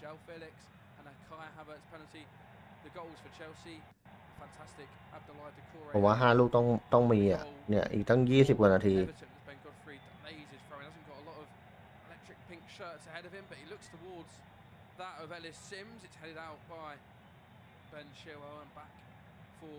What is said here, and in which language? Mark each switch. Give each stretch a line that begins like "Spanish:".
English: João Felix and a Kai Havertz penalty. The goals for Chelsea. Fantastic. Abdoulaye Doucouré.
Thai: ผมว่า5 ลูกต้องมีอ่ะเนี่ยอีกตั้ง20 กว่านาที
English: Ben Godfrey delays his throw. He hasn't got a lot of electric pink shirts ahead of him, but he looks towards that of Ellis Sims. It's headed out by Ben Chilwell and back for